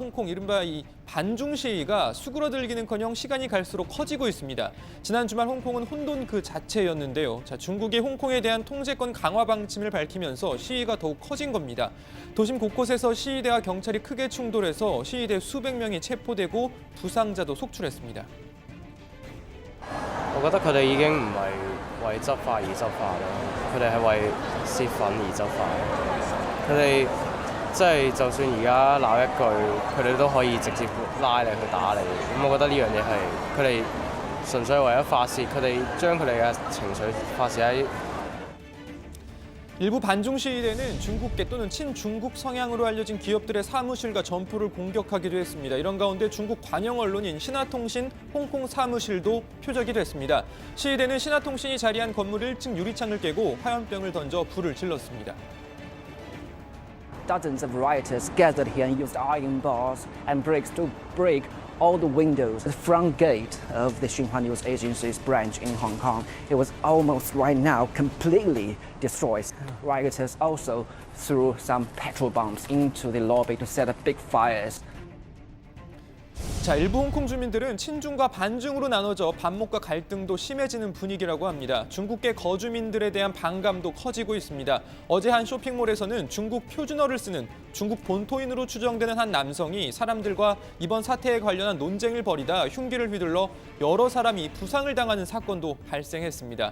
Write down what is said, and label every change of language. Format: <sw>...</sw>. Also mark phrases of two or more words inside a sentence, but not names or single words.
<ko>홍콩 이른바 이 반중 시위가 수그러들기는커녕 시간이 갈수록 커지고 있습니다. 지난 주말 홍콩은 혼돈 그 자체였는데요. 자, 중국이 홍콩에 대한 통제권 강화 방침을 밝히면서 시위가 더욱 커진 겁니다. 도심 곳곳에서 시위대와 경찰이 크게 충돌해서 시위대 수백 명이 체포되고 부상자도 속출했습니다.</ko> <yue>我覺得佢哋已經唔係為執法而執法咯，佢哋係為泄憤而執法。佢哋即係就算而家鬧一句，佢哋都可以直接拉你去打你。咁我覺得呢樣嘢係佢哋純粹為咗發泄，佢哋將佢哋嘅情緒發泄喺。</yue> <ko>일부 반중 시위대는 중국계 또는 친중국 성향으로 알려진 기업들의 사무실과 점포를 공격하기도 했습니다. 이런 가운데 중국 관영 언론인 신화통신 홍콩 사무실도 표적이 됐습니다. 시위대는 신화통신이 자리한 건물 1층 유리창을 깨고 화염병을 던져 불을 질렀습니다.</ko> <en>Dozens of rioters gathered here and used iron bars and bricks to break all the windows. The front gate of the Xinhua News Agency's branch in Hong Kong, it was almost right now completely destroyed. Rioters also threw some petrol bombs into the lobby to set up big fires.</en> <ko>자, 일부 홍콩 주민들은 친중과 반중으로 나눠져 반목과 갈등도 심해지는 분위기라고 합니다. 중국계 거주민들에 대한 반감도 커지고 있습니다. 어제 한 쇼핑몰에서는 중국 표준어를 쓰는 중국 본토인으로 추정되는 한 남성이 사람들과 이번 사태에 관련한 논쟁을 벌이다 흉기를 휘둘러 여러 사람이 부상을 당하는 사건도 발생했습니다.</ko>